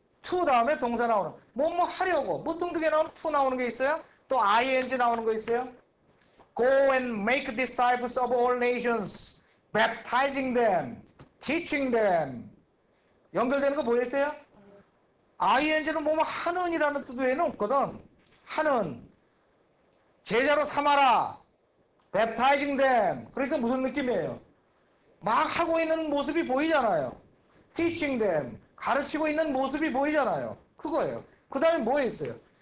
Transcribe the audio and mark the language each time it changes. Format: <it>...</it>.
<ko>to 다음에 동사 나오는 뭐뭐 하려고 뭐 등등에 나오는 to 나오는 게 있어요. 또 ing 나오는 거 있어요.</ko> <en>Go and make disciples of all nations, baptizing them, teaching them.</en> <ko>연결되는 거 보였어요? ing는 뭐뭐 하는이라는 뜻 외에는 없거든. 하는 제자로 삼아라.</ko> <en>baptizing them.</en> <ko>그러니까 무슨 느낌이에요? 막 하고 있는 모습이 보이잖아요.</ko> <en>teaching them.</en> <ko>가르치고 있는 모습이 보이잖아요. 그거예요. 그 다음에 뭐 있어요?</ko>